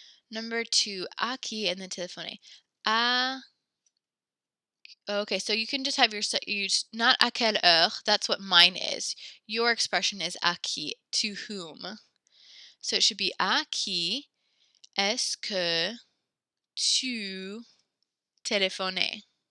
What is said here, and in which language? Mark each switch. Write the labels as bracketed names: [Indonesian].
[English] Number 2, à qui, and then téléphoner. Okay, so you can just have not [French] à quelle heure, [English] that's what mine is. Your expression is à qui, to whom. So it should be [French] à qui est-ce que tu téléphonais?